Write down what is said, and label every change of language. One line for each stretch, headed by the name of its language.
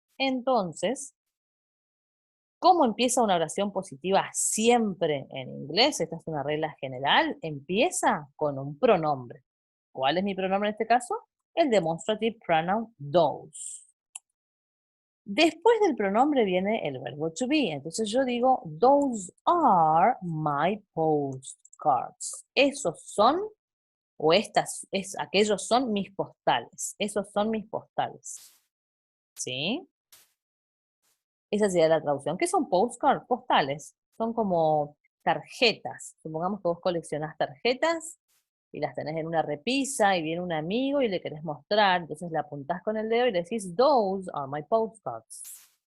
Spanish: Entonces, ¿cómo empieza una oración positiva siempre en inglés? Esta es una regla general. Empieza con un pronombre. ¿Cuál es mi pronombre en este caso? El demonstrative pronoun those. Después del pronombre viene el verbo to be. Entonces yo digo,
English: those are my postcards.
Spanish: Esos son, o aquellos son mis postales. Esos son mis postales. ¿Sí? Esa sería la traducción. ¿Qué son postcards? Postales. Son como tarjetas. Supongamos que vos coleccionás tarjetas y las tenés en una repisa y viene un amigo y le querés mostrar, entonces le apuntás con el dedo y le decís,
English: those are my postcards.